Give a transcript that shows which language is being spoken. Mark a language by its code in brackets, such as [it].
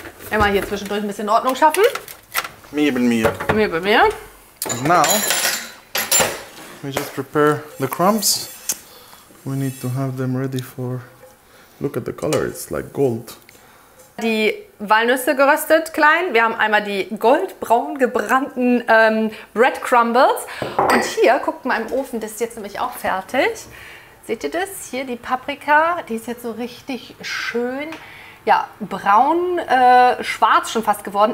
[de] Immer hier zwischendurch ein bisschen Ordnung schaffen. Mir. Mir bei mir. [en] And now, we just prepare the crumbs. We need to have them ready for... Look at the color, it's like gold. [de] Die Walnüsse geröstet klein. Wir haben einmal die goldbraun gebrannten Bread Crumbles. Und hier, guckt mal im Ofen, das ist jetzt nämlich auch fertig. Seht ihr das? Hier die Paprika, die ist jetzt so richtig schön, ja, braun, schwarz schon fast geworden.